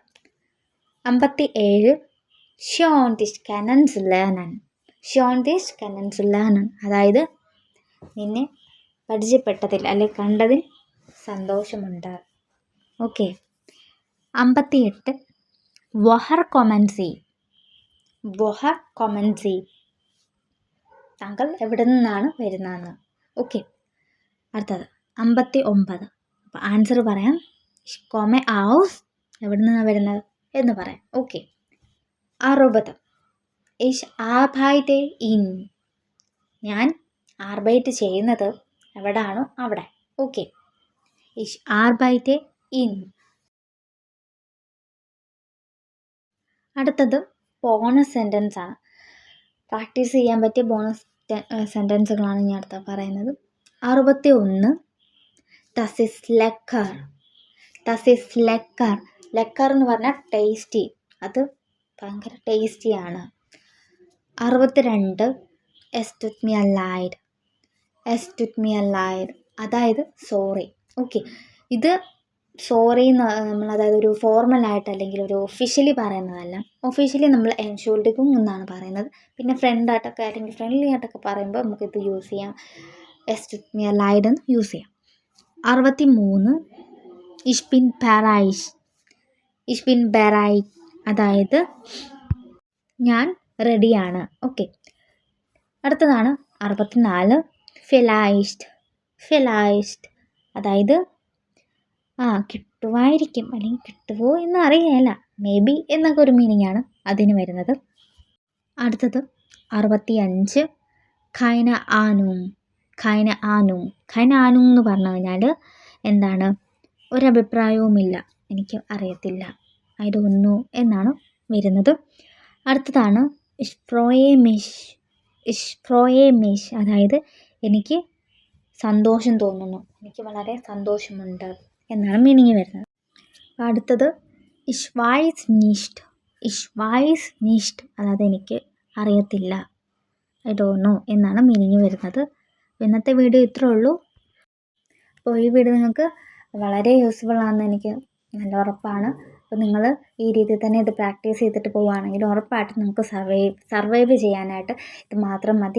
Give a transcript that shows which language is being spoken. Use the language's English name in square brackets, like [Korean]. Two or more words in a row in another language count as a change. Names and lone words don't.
[Malayalam] 57. [German] Schön dich kennenzulernen. Schön dich kennenzulernen. [Malayalam] അതായത് നിന്നെ പരിചയപ്പെട്ടതിൽ അല്ലെങ്കിൽ കണ്ടതിൽ സന്തോഷമുണ്ട്. ഓക്കെ. 58. [German] Woher kommen Sie? Woher kommen Sie? [Malayalam] താങ്കൾ എവിടെ നിന്നാണ് വരുന്നതെന്ന്. ഓക്കെ. അടുത്തത് 59. അപ്പോൾ ആൻസർ പറയാം. [German] Ich komme aus, [Malayalam] എവിടെ നിന്നാണ് വരുന്നത് എന്ന് പറയാം. ഓക്കെ. 60. [German] Ich arbeite in, [Malayalam] ഞാൻ ആർബൈറ്റ് ചെയ്യുന്നത് എവിടാണോ അവിടെ. ഓക്കെ. [German] Ich arbeite in. [Malayalam] അടുത്തത് [English] bonus sentence [Malayalam] ആണ്. പ്രാക്ടീസ് ചെയ്യാൻ പറ്റിയ [English] bonus sentences [Malayalam] ഞാൻ അടുത്ത പറയുന്നത്. 61. [German] Das ist lecker. Das ist lecker. [Malayalam] ലെക്കർ എന്ന് പറഞ്ഞാൽ ടേസ്റ്റി, അത് ഭയങ്കര ടേസ്റ്റിയാണ്. 62. [German] Es tut mir leid. Es tut mir leid. [Malayalam] അതായത് സോറി. ഓക്കെ. ഇത് സോറി എന്ന് നമ്മൾ, അതായത് ഒരു ഫോർമലായിട്ട് അല്ലെങ്കിൽ ഒരു ഒഫീഷ്യലി പറയുന്നതല്ല. ഒഫീഷ്യലി നമ്മൾ എൻഷുൾഡിഗും എന്നാണ് പറയുന്നത്. പിന്നെ ഫ്രണ്ടായിട്ടൊക്കെ അല്ലെങ്കിൽ ഫ്രണ്ട്ലി ആയിട്ടൊക്കെ പറയുമ്പോൾ നമുക്കിത് യൂസ് ചെയ്യാം. [German] Es tut mir leid [Malayalam] എന്ന് യൂസ് ചെയ്യാം. 63. [German] Ich bin bereit. Ich bin bereit. [Malayalam] അതായത് ഞാൻ റെഡിയാണ്. ഓക്കെ. അടുത്തതാണ് 64. [German] Vielleicht. Vielleicht. [Malayalam] അതായത് കിട്ടുമായിരിക്കും അല്ലെങ്കിൽ കിട്ടുമോ എന്ന് അറിയില്ല, [English] maybe [Malayalam] എന്നൊക്കെ ഒരു മീനിങ് ആണ് അതിന് വരുന്നത്. അടുത്തത് 65. [German] Keine Ahnung. Keine Ahnung. Keine Ahnung [Malayalam] എന്ന് പറഞ്ഞു കഴിഞ്ഞാൽ എന്താണ്, ഒരഭിപ്രായവുമില്ല, എനിക്ക് അറിയത്തില്ല, [English] I don't know [Malayalam] എന്നാണ് വരുന്നത്. അടുത്തതാണ് [German] Ich freue mich. Ich freue mich. [Malayalam] അതായത് എനിക്ക് സന്തോഷം തോന്നുന്നു, എനിക്ക് വളരെ സന്തോഷമുണ്ട് എന്നാണ് മീനിങ് വരുന്നത്. അടുത്തത് [German] Ich weiß nicht. Ich weiß nicht. [Malayalam] അതായത് എനിക്ക് അറിയത്തില്ല, [English] I don't know [Malayalam] എന്നാണ് മീനിങ് വരുന്നത്. ഇന്നത്തെ വീഡിയോ ഇത്രേ ഉള്ളൂ. അപ്പോൾ ഈ വീഡിയോ നിങ്ങൾക്ക് വളരെ യൂസ്ഫുൾ ആണെന്ന് എനിക്ക് നല്ല ഉറപ്പാണ്. അപ്പോൾ നിങ്ങൾ ഈ രീതിയിൽ തന്നെ ഇത് പ്രാക്ടീസ് ചെയ്തിട്ട് പോവുകയാണെങ്കിൽ ഉറപ്പായിട്ടും നമുക്ക് സർവൈവ് ചെയ്യാനായിട്ട് ഇത് മാത്രം മതി.